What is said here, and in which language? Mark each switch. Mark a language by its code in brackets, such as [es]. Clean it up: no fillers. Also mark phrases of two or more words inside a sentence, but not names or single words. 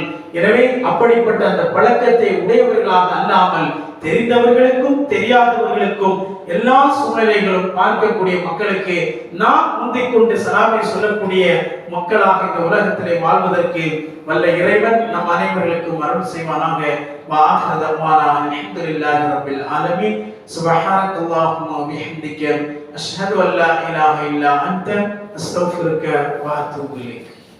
[ta] எனவே அப்படிப்பட்ட அந்த பழக்கத்தை உடையவர்களாக அல்லாமல் தெரிந்தவர்களுக்கும் தெரியாதவர்களுக்கும் எல்லா சூழ்நிலைகளும் பார்க்கக்கூடிய மக்களுக்கு நாம் முந்திக் கொண்டு சலாமை சொல்லக்கூடிய மக்களாக இந்த உலகத்திலே வாழ்வதற்கு வல்ல இறைவன் நம் அனைவர்களுக்கும் அருள் செய்வானாக. [ar] وآخر دعوانا الحمد لله رب العالمين سبحانك اللهم وبحمدك أشهد أن لا إله إلا أنت أستغفرك وأتوب إليك.